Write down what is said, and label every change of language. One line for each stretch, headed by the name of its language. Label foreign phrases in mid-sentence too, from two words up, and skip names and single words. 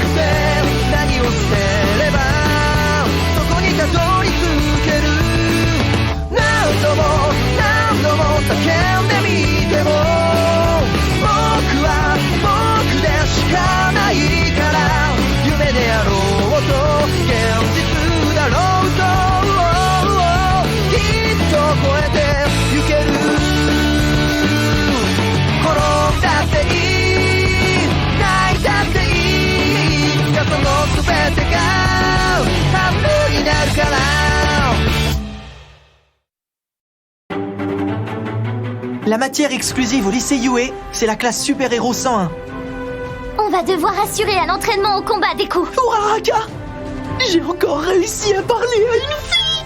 Japanese: て何を捨てればそこにたどり着ける何度も叫んでみても僕は僕でしかないから夢であろうと現実だろうときっと超えてゆける転んだっていい泣いたっていいいつかその全てが半分になるから
French: La matière exclusive au lycée Yue, c'est la classe super-héros 101. On va devoir assurer à l'entraînement au combat des coups. Uraraka! J'ai encore réussi à parler à une fille!